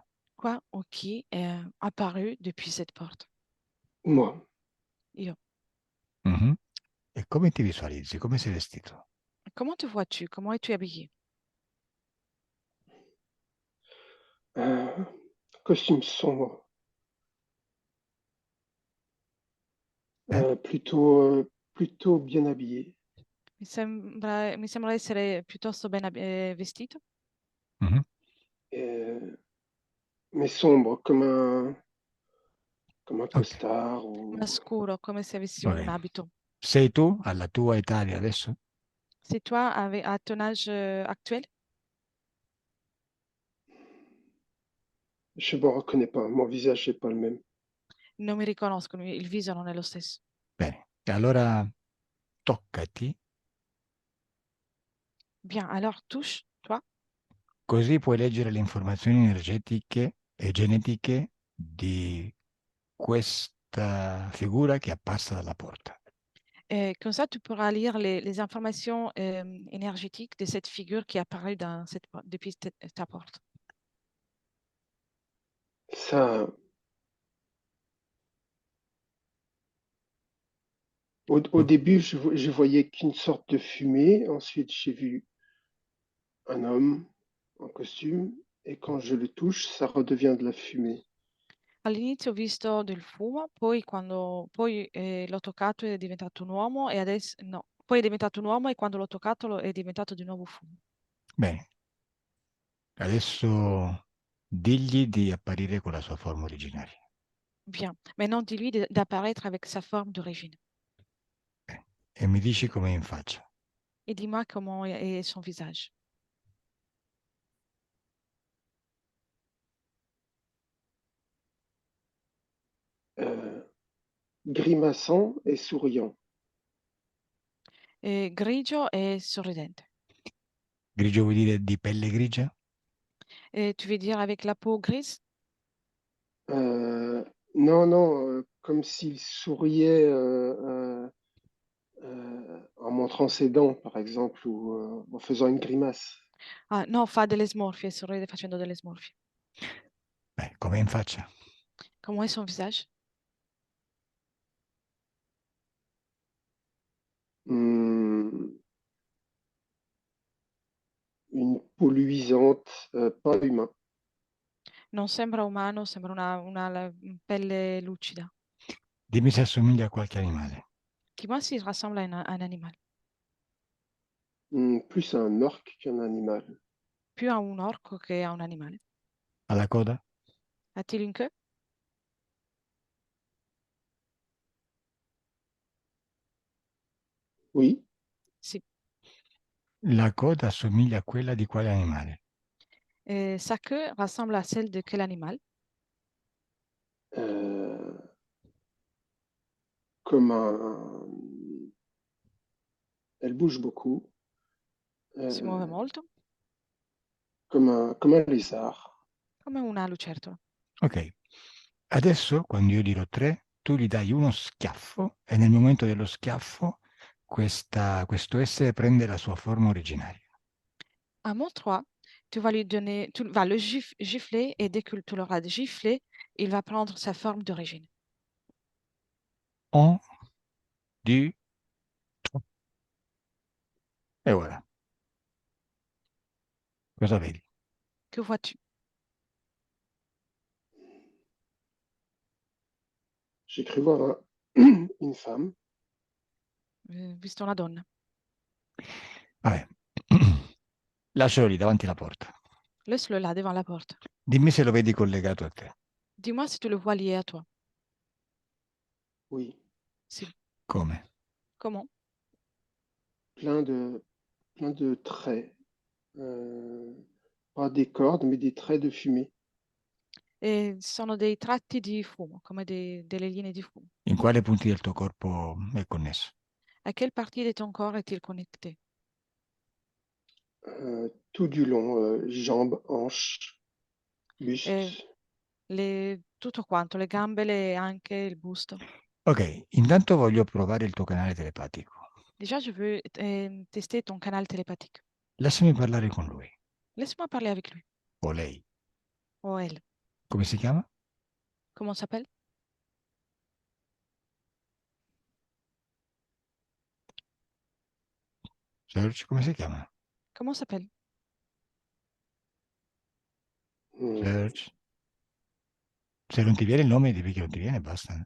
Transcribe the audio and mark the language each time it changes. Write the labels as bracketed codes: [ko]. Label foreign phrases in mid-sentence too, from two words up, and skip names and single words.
[fr] Quoi ou qui est apparu depuis cette porte? Moi, [it] Io. Mhm. E come ti visualizzi? Come sei vestito? [fr] Comment te vois-tu? Comment es-tu habillé? un costume sombre, Eh? plutôt bien habillé. [it] Mi sembra essere piuttosto ben vestito, Mhm. [fr] Mais sombre, comme un [it] Ok, [fr] costard ou [it] ma scuro, come se avessi va un bene. abito. Sei tu alla tua età di adesso? [fr] C'est toi à ton âge actuel? je ne me reconnais pas. Mon visage n'est pas le même. [it] Non mi riconoscono, il viso non è lo stesso. Bene, e allora toccati, [fr] Bien, alors touche, toi, [it] così puoi leggere le informazioni energetiche e genetiche di questa figura che è apparsa dalla porta. [fr] et comme ça tu pourras lire les informations énergétiques de cette figure qui apparaît depuis ta porte. Ça, au début, je voyais qu'une sorte de fumée. Ensuite, j'ai vu un homme en costume. Et quand je le touche, ça redevient de la fumée. [it] All'inizio ho visto del fumo, poi l'ho toccato ed è diventato un uomo e adesso no, poi è diventato un uomo e quando l'ho toccato è diventato di nuovo fumo. Bene, adesso digli di apparire con la sua forma originaria. [fr] Bien, maintenant dis-lui d'apparaître avec sa forme d'origine. [it] Bene. E mi dici com'è in faccia. [fr] Et dis-moi comment est son visage. Euh, grimaçant et souriant. [it] Grigio e sorridente. Grigio vuol dire di pelle grigia? [fr] Et tu veux dire avec la peau grise? Non, non, comme s'il souriait en montrant ses dents, par exemple, ou en faisant une grimace. [it] Ah, no, fa delle smorfie, sorride facendo delle smorfie. Beh, com'è in faccia? [fr] Comment est son visage? Hmm, une peau luisante, pas humain. [it] Non sembra umano, sembra pelle lucida. Dimmi se assomiglia a qualche animale. [fr] Dis-moi s'il ressemble à un animal. Plus un orque qu'un animal. [it] Più a un orco che a un animale. Ha la coda? [fr] A-t-il une queue? Oui, [it] Sì. La coda assomiglia a quella di quale animale? [fr] Sa queue ressemble à celle de quel animal? euh, comme un... Elle bouge beaucoup, [it] Si muove euh, molto, [fr] comme un lézard. [it] come una lucertola. Ok, adesso quando io dirò 3, tu gli dai uno schiaffo e nel momento dello schiaffo questo essere prende la sua forma originaria. [fr] À mon 3, tu vas le gifler et dès que tu l'auras giflé, il va prendre sa forme d'origine. [it] 1, 2, 3. E voilà. Cosa vedi? [fr] Que vois-tu? J'ai cru voir une femme. [it] Visto una donna. Vabbè. Lascialo lì davanti alla porta. [fr] Laisse-le là devant la porte. [it] Dimmi se lo vedi collegato a te. [fr] Dis-moi si tu le vois lié à toi. Oui, [it] Si. Come? [fr] Comment? plein de traits. Pas des cordes, mais des traits de fumée. [it] E sono dei tratti di fumo, come delle linee di fumo. In quale punti del tuo corpo è connesso? [fr] À quelle partie de ton corps est-il connecté? Tout du long, jambes, hanches, buste. [it] Tutto quanto, le gambe, anche il busto. Ok, intanto voglio provare il tuo canale telepatico. [fr] Déjà, je veux tester ton canal télépathique. [it] Lasciami parlare con lui [fr] Laisse-moi parler avec lui. [it] o lei. [fr] O elle. [it] Come si chiama? [fr] Comment s'appelle? Serge, [it] come si chiama? [fr] Comment s'appelle? Serge. [it] Se non ti viene il nome, devi che non ti viene, basta.